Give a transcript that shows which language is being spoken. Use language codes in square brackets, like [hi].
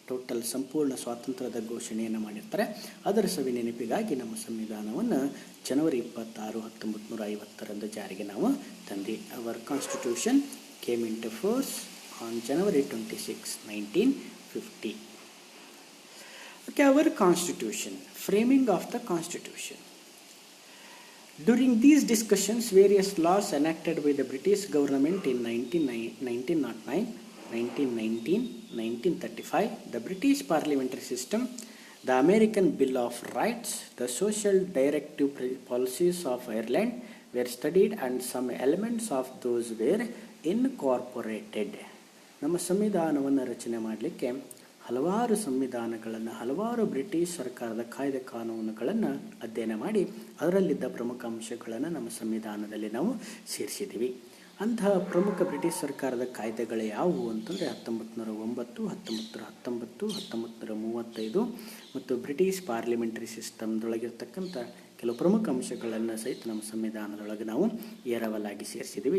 [kn] Total ಸಂಪೂರ್ಣ ಸ್ವಾತಂತ್ರ್ಯದ ಘೋಷಣೆಯನ್ನು ಮಾಡಿರ್ತಾರೆ. ಅದರ ಸವಿ ನೆನಪಿಗಾಗಿ ನಮ್ಮ ಸಂವಿಧಾನವನ್ನು ಜನವರಿ 26, 1950ರಂದು ಜಾರಿಗೆ ನಾವು ತಂದ್ವಿ. [en] Our constitution came into force on January 26, 1950. Okay, our constitution, framing of the constitution. During these discussions, various laws enacted by the British government in 1909, 1919, 1935, the British parliamentary system, the American Bill of Rights, the social directive policies of Ireland were studied and some elements of those were incorporated. [kn] ನಮ್ಮ ಸಂವಿಧಾನವನ್ನು ರಚನೆ ಮಾಡಲಿಕ್ಕೆ ಹಲವಾರು ಸಂವಿಧಾನಗಳನ್ನು, ಹಲವಾರು British ಸರ್ಕಾರದ ಕಾಯ್ದೆ ಕಾನೂನುಗಳನ್ನು ಅಧ್ಯಯನ ಮಾಡಿ ಅದರಲ್ಲಿದ್ದ ಪ್ರಮುಖ ಅಂಶಗಳನ್ನು ನಮ್ಮ ಸಂವಿಧಾನದಲ್ಲಿ ನಾವು ಸೇರಿಸಿದ್ದೀವಿ. ಅಂತಹ ಪ್ರಮುಖ ಬ್ರಿಟಿಷ್ ಸರ್ಕಾರದ ಕಾಯ್ದೆಗಳು ಯಾವುವು ಅಂತಂದರೆ 1909, 1919, 1935 ಮತ್ತು ಬ್ರಿಟಿಷ್ ಪಾರ್ಲಿಮೆಂಟರಿ ಸಿಸ್ಟಮ್ದೊಳಗಿರ್ತಕ್ಕಂಥ ಕೆಲವು ಪ್ರಮುಖ ಅಂಶಗಳನ್ನು ಸಹಿತ ನಮ್ಮ ಸಂವಿಧಾನದೊಳಗೆ ನಾವು ಏರವಲಾಗಿ ಸೇರಿಸಿದ್ದೀವಿ.